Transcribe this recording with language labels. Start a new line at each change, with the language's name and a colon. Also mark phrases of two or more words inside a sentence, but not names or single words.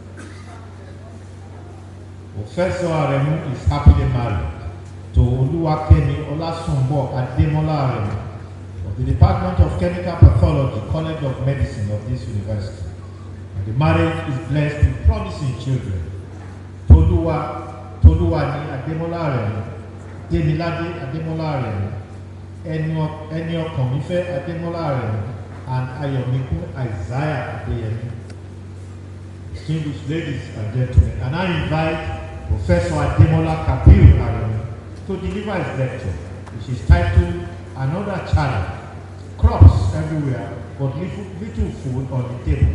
English: Professor Aremu is happily married to Oluwakemi Olasunbo Ademola Aremu of the Department of Chemical Pathology, College of Medicine of this university. And the marriage is blessed with promising children: Toluwani Ademola Aremu, Demilade Ademola Aremu, Eniokomife Ademola Aremu, and Ayomiku Isaiah Adeyemi. Distinguished ladies and gentlemen, and I invite Professor Ademola Kabir Aremu to deliver his lecture, which is titled Another Challenge: Crops Everywhere, but little food on the table.